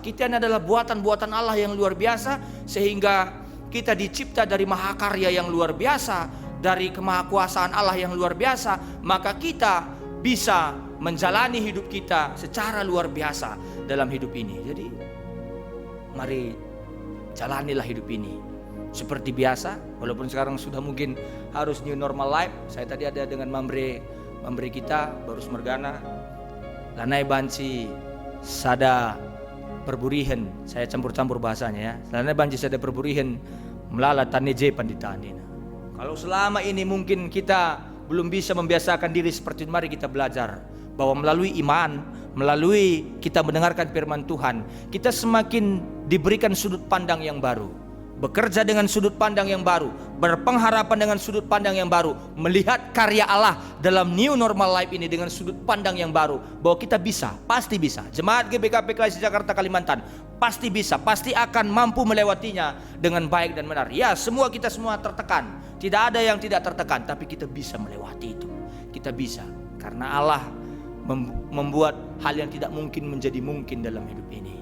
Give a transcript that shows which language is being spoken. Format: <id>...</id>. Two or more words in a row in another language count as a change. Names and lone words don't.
<id>Kita ini adalah buatan-buatan Allah yang luar biasa, sehingga kita dicipta dari mahakarya yang luar biasa, dari kemahakuasaan Allah yang luar biasa. Maka kita bisa menjalani hidup kita secara luar biasa dalam hidup ini. Jadi mari jalanilah hidup ini seperti biasa, walaupun sekarang sudah mungkin harus</id> <en>new normal life.</en> <id>Saya tadi ada dengan mamre kita baru Mergana,</id> <btx>lanai banci sada perburihan,</btx> <id>saya campur-campur bahasanya ya.</id> <btx>Lanai banci sada perburihan melala taneje panditanina.</btx> <id>Kalau selama ini mungkin kita belum bisa membiasakan diri seperti itu, mari kita belajar bahwa melalui iman, melalui kita mendengarkan firman Tuhan, kita semakin diberikan sudut pandang yang baru, bekerja dengan sudut pandang yang baru, berpengharapan dengan sudut pandang yang baru, melihat karya Allah dalam</id> <en>new normal life</en> <id>ini dengan sudut pandang yang baru, bahwa kita bisa, pasti bisa. Jemaat GBKP Klasik Jakarta Kalimantan pasti bisa, pasti akan mampu melewatinya dengan baik dan benar. Ya, kita semua tertekan, tidak ada yang tidak tertekan, tapi kita bisa melewati itu. Kita bisa, karena Allah membuat hal yang tidak mungkin menjadi mungkin dalam hidup ini.</id>